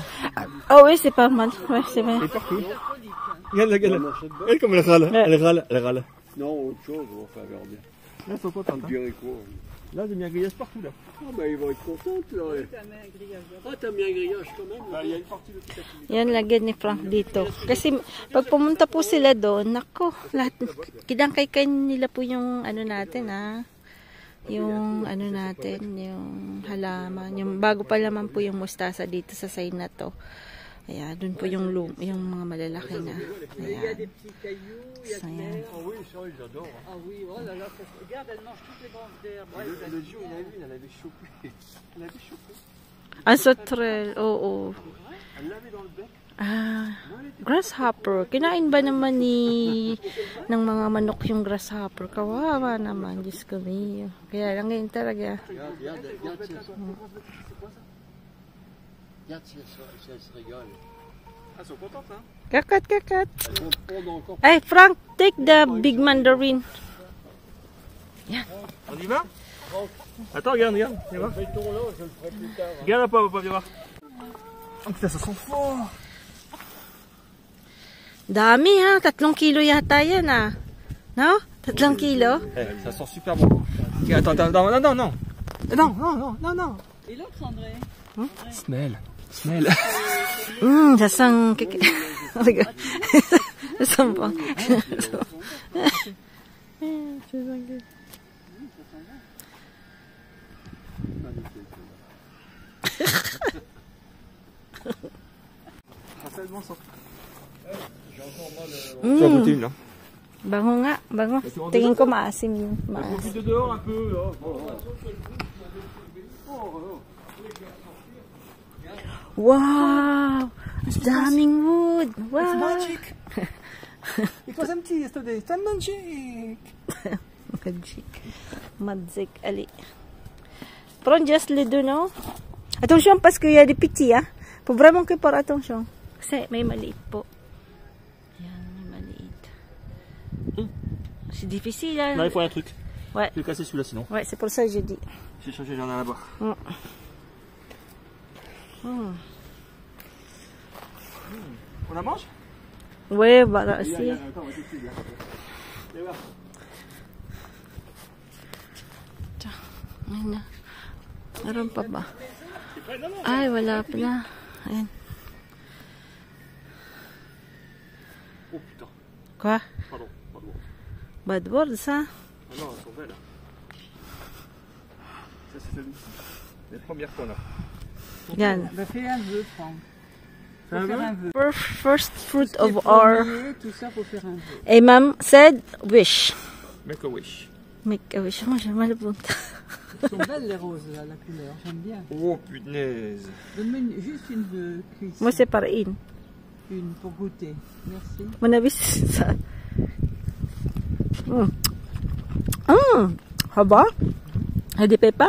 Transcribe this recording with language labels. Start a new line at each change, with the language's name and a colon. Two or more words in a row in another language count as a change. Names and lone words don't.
French: Ah oui, c'est pas mal. Ouais, c'est vrai. Et partout. La colique. Hein. Regarde, regarde. Un morceau de beurre. Elle comme elle râle. Ouais. Elle râle. Non, autre chose, on va faire bien. Là ils sont contents. Tu dirais quoi? Là j'ai mis un grillage partout là. Ah bah ils vont être contents là. T'as mis un grillage. Ah t'as mis un grillage quand même là. Il y a une partie de tout ça.
Filipino: Yan, lagyan ni Frank dito. Kasi pag pumunta po sila doon, nako, lahat, kidangkay nila po yung ano natin, ha. Yung ano natin, yung halaman. Yung bago pa naman po yung mustasa dito sa side na to. Ayan, dun po yung mga malalaki na.
French: Il y a
Filipino: Ayan.
French: des petits cailloux, il y a de
Filipino: Ayan.
French: l'herbe. Ah oui, ça ils adorent. Ah oui, oh là là, regarde, elle mange toutes les branches d'herbe. Ouais, Le jour il a vu, elle avait chopé. Elle avait chopé.
Filipino: Ang sotrel, oo.
French: Elle l'avait dans le bec.
Filipino: Ah, grasshopper. Kinain ba naman ng mga manok yung grasshopper? Kawawa naman, Diyos ko mio. Kaya lang ngayon talaga.
French: Regarde, si elles se rigolent. Ah, elles sont contentes hein. Kakat. Elles vont fondre encore.
English: Hey, Frank, take the big mandarin.
French: On y va? Attends, regarde. Viens voir. Fais le tour là, je le ferai plus tard. Hein. Regarde papa, viens voir. Oh putain, ça sent fort.
Filipino: Dami ha, 3 kilo yata yan ah. No? 3 kilo?
French: Ça sent super bon. Attends, non. Non. Et l'autre, André? Smell. Ça sent... Ça sent bon. Tu vas goûter une là.
Filipino: Bango nga, bango. Tingin ko maasim yun. Maasim.
French: Profite de dehors un peu là.
Filipino: Wow! Daming wood! Wow!
English: Magic. It was empty yesterday. It's magic.
Filipino: Magic, ali. Pero just lido, no?
French: Attention, parce qu'il y a des petits, hein? Faut vraiment que par attention.
Filipino: Kasi may maliit po. Yan, may maliit.
French: C'est difficile, hein? Là, il faut un truc. Ouais. Je vais casser celui-là sinon. Ouais, c'est pour ça que j'ai dit. J'ai changé, j'en ai un là-bas. On la mange? Ouais, voilà, si. Attends, on va tout de suite, là. Viens voir.
Filipino: Ayun na. Meron pa ba? Ay, wala pa na. Ayan.
French: Oh putain. Quoi? Pardon.
English: Bad words,
Filipino: ha?
French: Ah non, elles sont belles. Ça, c'est celui-ci. Les premières qu'on a.
Filipino: Yan.
French: Ben, fais un vœu, Franck. Faut Un faire vœu? un vœu.
English: First fruit
French: Les
English: of our...
French: premiers, tout ça, faut faire un vœu.
English: A mom said, wish. Make a wish. Make a wish.
French: Moi, j'ai mal au ventre. Elles sont belles, les roses, là, la couleur. J'aime bien. Oh punaise. Donne-moi juste une de cuisse. Moi, c'est par in. Une pour goûter. Merci. Mon avis, c'est ça. Haba? Elle des pépins?